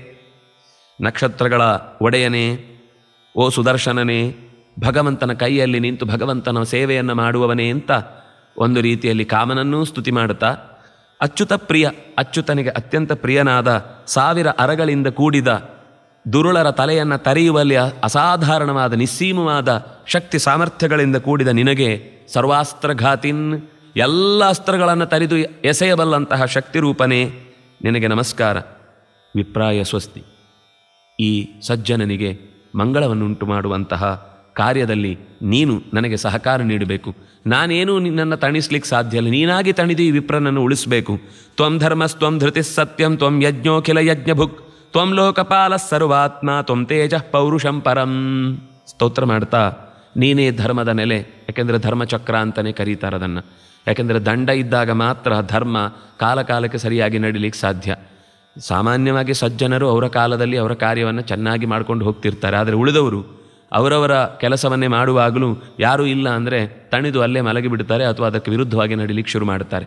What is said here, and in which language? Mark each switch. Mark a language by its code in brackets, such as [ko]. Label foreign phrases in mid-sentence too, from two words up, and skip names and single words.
[kn] ನಕ್ಷತ್ರಗಳ ಒಡೆಯನೇ, ಓ ಸುದರ್ಶನನೇ, ಭಗವಂತನ ಕೈಯಲ್ಲಿ ನಿಂತು ಭಗವಂತನ ಸೇವೆಯನ್ನು ಮಾಡುವವನೇ ಅಂತ ಒಂದು ರೀತಿಯಲ್ಲಿ ಕಾಮನನ್ನೂ ಸ್ತುತಿ ಮಾಡುತ್ತಾ, [sa] ಅಚ್ಯುತ ಪ್ರಿಯ, [kn] ಅಚ್ಯುತನಿಗೆ ಅತ್ಯಂತ ಪ್ರಿಯನಾದ 1000 ಅರಗಳಿಂದ ಕೂಡಿದ ದುರುಳರ ತಲೆಯನ್ನು ತರೆಯುವಲ್ಲಿ ಅಸಾಧಾರಣವಾದ ನಿಸ್ಸೀಮವಾದ ಶಕ್ತಿ ಸಾಮರ್ಥ್ಯಗಳಿಂದ ಕೂಡಿದ ನಿನಗೆ ಸರ್ವಾಸ್ತ್ರಘಾತಿನ್, ಎಲ್ಲ ಅಸ್ತ್ರಗಳನ್ನು ತರಿದು ಎಸೆಯಬಲ್ಲಂತಹ ಶಕ್ತಿರೂಪನೇ ನಿನಗೆ ನಮಸ್ಕಾರ. [sa] ವಿಪ್ರಾಯ ಸ್ವಸ್ತಿ. [kn] ಈ ಸಜ್ಜನನಿಗೆ ಮಂಗಳವನ್ನುಂಟು ಮಾಡುವಂತಹ ಕಾರ್ಯದಲ್ಲಿ ನೀನು ನನಗೆ ಸಹಕಾರ ನೀಡಬೇಕು. ನಾನೇನೂ ನಿನ್ನನ್ನು ತಣಿಸ್ಲಿಕ್ಕೆ ಸಾಧ್ಯ ಇಲ್ಲ, ನೀನಾಗಿ ತಣಿದು ಈ ವಿಪ್ರನನ್ನು ಉಳಿಸಬೇಕು. [sa] ತ್ವಂ ಧರ್ಮಸ್ತ್ವಂ ಧೃತಿ ಸತ್ಯಂ ತ್ವಂ ಯಜ್ಞೋಖಿಲ ಯಜ್ಞಭುಕ್ ತ್ವಂ ಲೋಕಪಾಲ ಸರ್ವಾತ್ಮ ತ್ವಂ ತೇಜಃ ಪೌರುಷಂ ಪರಂ. [kn] ಸ್ತೋತ್ರ ಮಾಡ್ತಾ ನೀನೇ ಧರ್ಮದ ನೆಲೆ, ಯಾಕೆಂದರೆ ಧರ್ಮಚಕ್ರ ಅಂತಲೇ ಕರೀತಾರೆ ಅದನ್ನು. ಯಾಕೆಂದರೆ ದಂಡ ಇದ್ದಾಗ ಮಾತ್ರ ಧರ್ಮ ಕಾಲಕ್ಕೆ ಸರಿಯಾಗಿ ನಡೀಲಿಕ್ಕೆ ಸಾಧ್ಯ. ಸಾಮಾನ್ಯವಾಗಿ ಸಜ್ಜನರು ಅವರ ಕಾಲದಲ್ಲಿ ಅವರ ಕಾರ್ಯವನ್ನು ಚೆನ್ನಾಗಿ ಮಾಡ್ಕೊಂಡು ಹೋಗ್ತಿರ್ತಾರೆ. ಆದರೆ ಉಳಿದವರು ಅವರವರ ಕೆಲಸವನ್ನೇ ಮಾಡುವಾಗಲೂ ಯಾರೂ ಇಲ್ಲ ಅಂದರೆ ತಣಿದು ಅಲ್ಲೇ ಮಲಗಿಬಿಡ್ತಾರೆ ಅಥವಾ ಅದಕ್ಕೆ ವಿರುದ್ಧವಾಗಿ ನಡೀಲಿಕ್ಕೆ ಶುರು ಮಾಡುತ್ತಾರೆ.